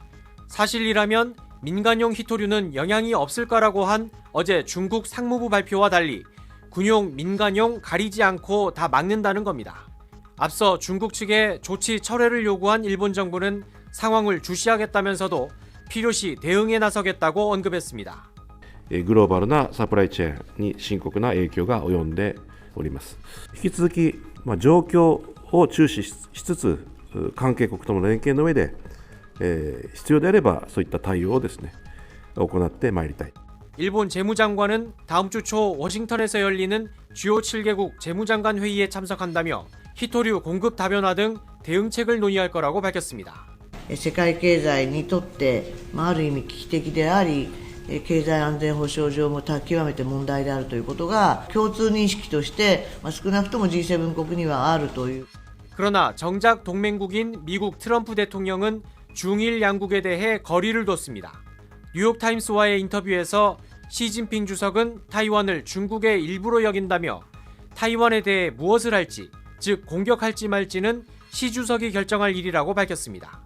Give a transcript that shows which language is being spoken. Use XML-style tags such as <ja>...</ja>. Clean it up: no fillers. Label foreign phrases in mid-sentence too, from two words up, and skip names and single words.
<ko>사실이라면 민간용 희토류는 영향이 없을 거라고 한 어제 중국 상무부 발표와 달리 군용, 민간용 가리지 않고 다 막는다는 겁니다. 앞서 중국 측에 조치 철회를 요구한 일본 정부는 상황을 주시하겠다면서도 필요시 대응에 나서겠다고 언급했습니다.</ko> <ja>グローバルなサプライチェーンに深刻な影響が及んでおります。引き続き、状況を注視しつつ、関係国との連携の上で、必要であればそういった対応をですね、行ってまいりたい。</ja> <ko>일본 재무장관은 다음 주 초 워싱턴에서 열리는 주요 7개국 재무장관 회의에 참석한다며 히토류 공급 다변화 등 대응책을 논의할 거라고 밝혔습니다.</ko> <ja>世界経済にとって、ある意味危機的であり、経済安全保障上も極めて問題であるということが共通認識として、少なくとも G7 国にはあるという。</ja> <ko>그러나 정작 동맹국인 미국 트럼프 대통령은 중일 양국에 대해 거리를 뒀습니다. 뉴욕타임스와의 인터뷰에서 시진핑 주석은 타이완을 중국의 일부로 여긴다며 타이완에 대해 무엇을 할지, 즉 공격할지 말지는 시 주석이 결정할 일이라고 밝혔습니다.</ko>